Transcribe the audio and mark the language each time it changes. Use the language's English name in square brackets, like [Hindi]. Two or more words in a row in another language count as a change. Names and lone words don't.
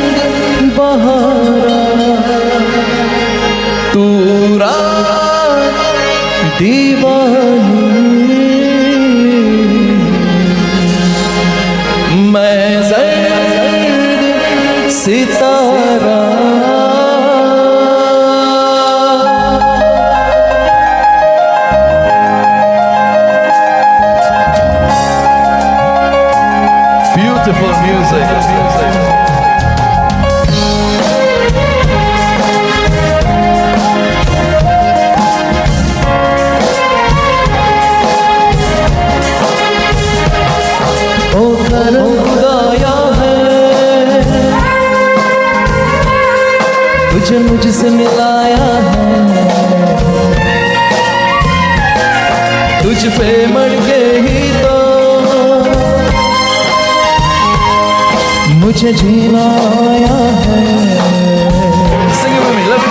[Hindi] बहारा तू रात दीवानी मैं ज़र्द सितारा [English] Beautiful music. [Hindi] ओ करम खुदाया है तुझे मुझसे मिलाया है तुझ पे मर के ही तो मुझे जीना आया है [English] Sing it with me, let's